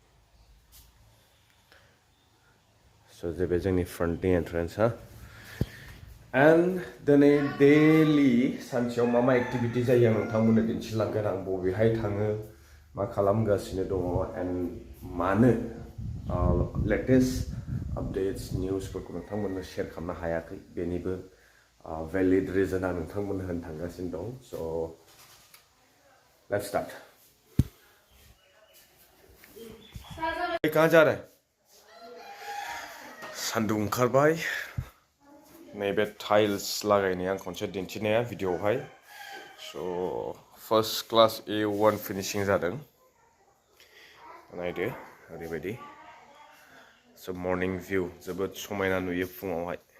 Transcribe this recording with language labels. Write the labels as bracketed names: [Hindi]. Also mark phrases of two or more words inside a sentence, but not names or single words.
[Bodo] स' जे बे जोंनि फ्रन्टनि एन्ट्रेन्स हा एन्ड दिनै डेलि सानसेयाव मा मा एक्टिभिटि जायो आं नोंथांमोननो दिन्थिलांगोन आं बबेहाय थाङो मा खालामगासिनो दङ एन्ड मानो [English] latest updates [Bodo] निउसफोरखौ नोंथांमोननो शेयार खालामनो हायाखै बेनिबो [English] valid reason [Bodo] आं नोंथांमोननो होनो थांगासिनो दं [English] so let's start [Hindi] कहाँ जा रहे [Bodo] सान्दुं ओंखारबाय नैबे टाइल्स लागायनाया आं खनसे दिन्थिनाया भिडिअआवहाय [English] so first class A1 finishing [Bodo] जादों नायदो ओरैबायदि [English] so morning view [Bodo] जोबोद समायना नुयो फुङावहाय